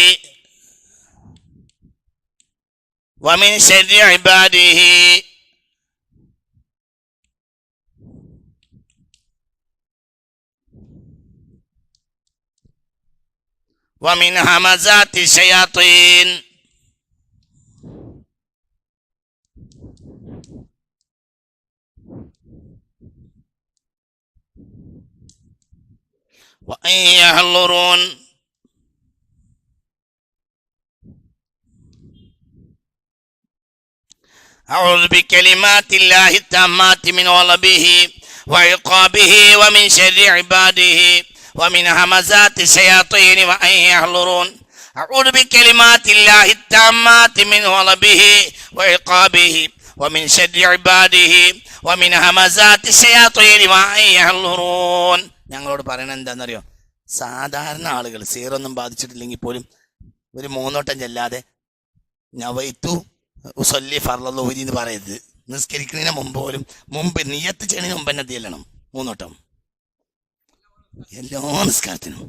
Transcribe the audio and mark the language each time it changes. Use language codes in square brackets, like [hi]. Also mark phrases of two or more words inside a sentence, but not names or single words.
[ar] ومن شر عباده ومن همزات الشياطين. وأن يحضرون. أعوذ بكلمات الله التامات من غضبه وعقابه ومن شر عباده ومن همزات الشياطين وأن يحضرون. أعوذ بكلمات الله التامات من غضبه وعقابه ومن شر عباده ومن همزات الشياطين وأن يحضرون. [ml] ഞങ്ങളോട് പറയണത് എന്താണെന്നറിയോ? സാധാരണ ആളുകൾ സീറൊന്നും ബാധിച്ചിട്ടില്ലെങ്കിൽ പോലും ഒരു 3 വട്ടം ചെല്ലാതെ [ar] نويت أصلي فرض الظهر [ml] എന്ന് പറയരുത്. നിസ്കരിക്കുന്നതിന് മുമ്പ് പോലും, മുമ്പ് നിയ്യത്ത് ചെയ്യുന്നതിന് മുമ്പ് തന്നെ ചെല്ലണം 3 വട്ടം എല്ലാ നിസ്കാരത്തിനും.